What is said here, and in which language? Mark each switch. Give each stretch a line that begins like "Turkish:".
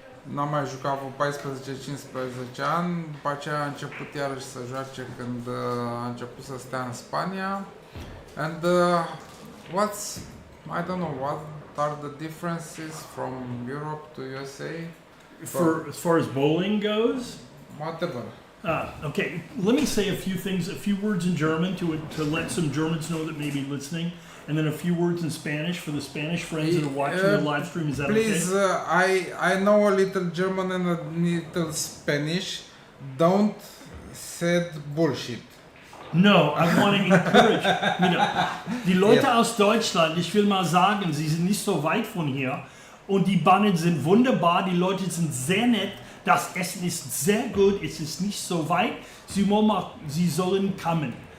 Romanian: n-a mai jucat vreo 14-15 ani, după aceea a început iarăși să joace când a început să stea în Spania.
English: And I don't know, what are the differences from Europe to USA? As far as bowling goes, Whatever. okay, let me say a few words in German to let some Germans know that may be listening, and then a few words in Spanish for the Spanish friends that are watching the live stream. Is that Please, okay? I know a little German and a little Spanish. Don't say bullshit. No, I want to encourage,
German: die Leute aus Deutschland, ich will mal sagen, sie sind nicht so weit von hier und die Bahnen sind wunderbar, die Leute sind sehr nett, das Essen ist sehr gut, es ist nicht so weit, sie sollen kommen.